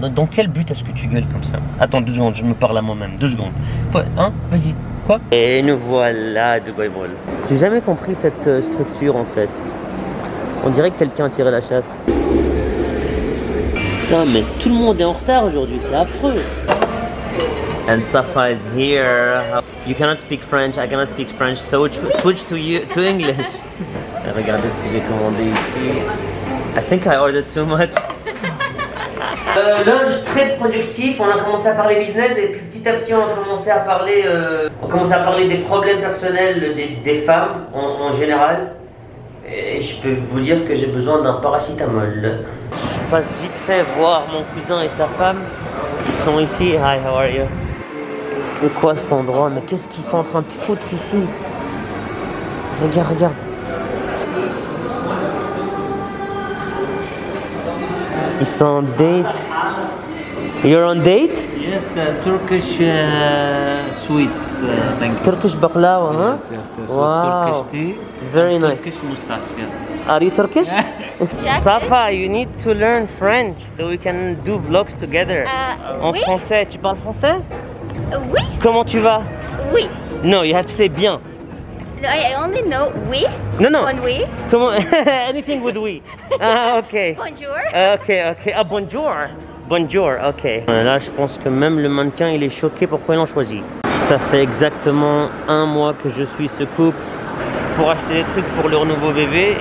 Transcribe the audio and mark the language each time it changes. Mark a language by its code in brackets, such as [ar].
[fr] Dans quel but est-ce que tu gueules comme ça? Attends 2 secondes, je me parle à moi-même. 2 secondes. Hein? Vas-y. Quoi? Et nous voilà à Dubai Mall. J'ai jamais compris cette structure en fait. On dirait que quelqu'un a tiré la chasse. Putain, mais tout le monde est en retard aujourd'hui, c'est affreux. [en] And Safa is here. You cannot speak French, I cannot speak French, so switch to English. [fr] Regardez ce que j'ai commandé ici. [en] I think I ordered too much. [fr] Lunch très productif, on a commencé à parler business et puis petit à petit on a commencé à parler des problèmes personnels des femmes en général. Et je peux vous dire que j'ai besoin d'un paracétamol. Je passe vite fait voir mon cousin et sa femme. Ils sont ici. [en] Hi, how are you? [fr] C'est quoi cet endroit? Mais qu'est-ce qu'ils sont en train de foutre ici? Regarde. Ils sont en date. [en] You're on date? Yes, Turkish sweets. Thank you. Turkish baklava, huh? Yes. Wow. Turkish tea. Very nice. Turkish moustache, yes. Are you Turkish? Safa, you need to learn French so we can do vlogs together. [fr] En oui? français, tu parles français? Oui. Comment tu vas? Oui. [en] No, you have to say bien. No, I only know oui. [fr] Non. [en] One oui. [fr] Comment? [en] Anything with oui. Ah, ok. [fr] Bonjour. Ok. Ah, bonjour, ok. Là, je pense que même le mannequin, il est choqué pourquoi ils l'ont choisi. Ça fait exactement 1 mois que je suis ce couple pour acheter des trucs pour leur nouveau bébé.